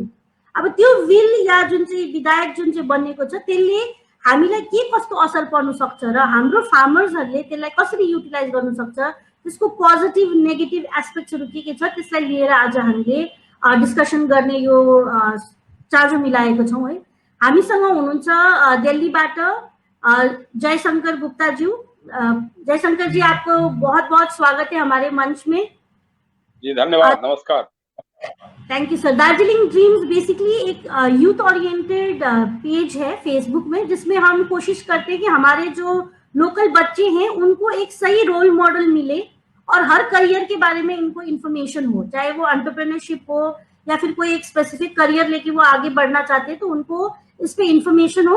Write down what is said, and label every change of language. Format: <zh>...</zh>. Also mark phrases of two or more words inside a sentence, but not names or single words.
<ne>अब त्यो बिल या जुन चाहिँ विधायक जुन चाहिँ बनेको छ त्यसले हामीलाई के कस्तो असर पर्न सक्छ र हाम्रो फार्मर्सहरुले त्यसलाई कसरी युटिलाइज गर्न सक्छ, त्यसको</ne> <en>positive negative aspects</en> <ne>के छ त्यसलाई लिएर आज हामीले डिस्कसन गर्ने यो चार्जो मिलाएको छौं है। हामीसँग हुनुहुन्छ दिल्लीबाट जयशंकर गुप्ता जी।</ne> <hi>जयशंकर जी, आपको बहुत-बहुत स्वागत है हमारे मंच में। जी धन्यवाद, नमस्कार।</hi> <en>thank you sir. दार्जिलिंग ड्रीम्स बेसिकली एक youth oriented page है फेसबुक में, जिसमें हम कोशिश करते हैं कि हमारे जो लोकल बच्चे हैं उनको एक सही role model मिले और हर करियर के बारे में इनको इन्फॉर्मेशन हो, चाहे वो एंटरप्रेन्योरशिप हो या फिर कोई एक specific career लेके वो आगे बढ़ना चाहते हैं तो उनको इस पे इन्फॉर्मेशन हो।</en>